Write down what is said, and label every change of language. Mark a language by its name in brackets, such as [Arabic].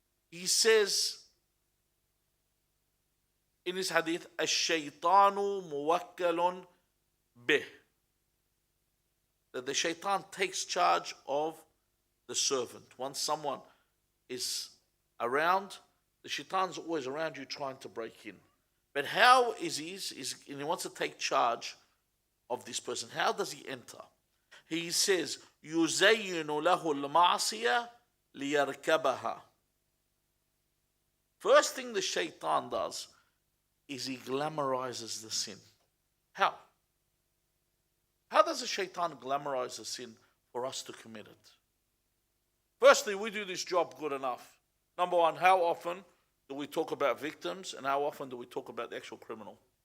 [English] He says in his hadith, [Arabic] "Ash-shaytanu muwakkalun bih," [English] that the shaitan takes charge of the servant. Once someone is around, the shaitan's always around you trying to break in. But how is he wants to take charge of this person. How does he enter? [Arabic] He says, يُزَيِّنُ لَهُ الْمَعْصِيَةِ لِيَرْكَبَهَا. [English] First thing the shaitan does is he glamorizes the sin. How? How does the shaitan glamorize the sin for us to commit it? Firstly, we do this job good enough. Number one, how often do we talk about victims and how often do we talk about the actual criminal?